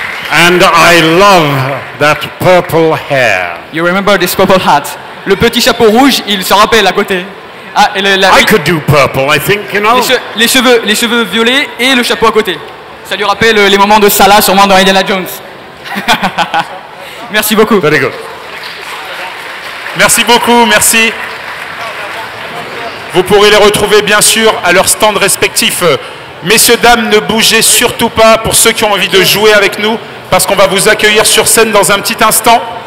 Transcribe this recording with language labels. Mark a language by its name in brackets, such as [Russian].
[English] And I love that purple hair. You remember this purple hat? [French] Le petit chapeau rouge, il se rappelle à côté. Ah, et [English] I could do purple, I think, you know. [French] Les cheveux violets et le chapeau à côté. Ça lui rappelle les moments de Salah sûrement dans Indiana Jones. Merci beaucoup. [English] Very good. [French] Merci beaucoup, merci. Vous pourrez les retrouver bien sûr à leur stand respectif. Messieurs, dames, ne bougez surtout pas pour ceux qui ont envie de jouer avec nous, parce qu'on va vous accueillir sur scène dans un petit instant.